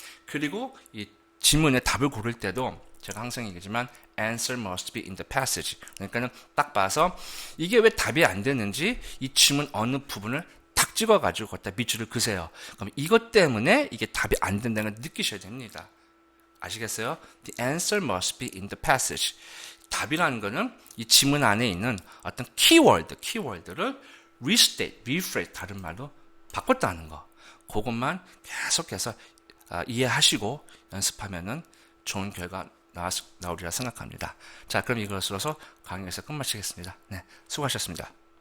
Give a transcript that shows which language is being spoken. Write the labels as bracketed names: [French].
[Korean] 그리고 이 질문에 답을 고를 때도 제가 항상 얘기하지만 [English] answer must be in the passage. [Korean] 그러니까는 딱 봐서 이게 왜 답이 안 되는지 이 질문 어느 부분을 탁 찍어가지고 거기다 밑줄을 그세요. 그럼 이것 때문에 이게 답이 안 된다는 걸 느끼셔야 됩니다. 아시겠어요? [English] The answer must be in the passage. [Korean] 답이라는 거는 이 지문 안에 있는 어떤 키워드를 [English] restate, rephrase, [Korean] 다른 말로 바꿨다는 거. 그것만 계속해서 이해하시고 연습하면은 좋은 결과 나오리라 생각합니다. 자, 그럼 이것으로서 강의에서 끝마치겠습니다. 네, 수고하셨습니다.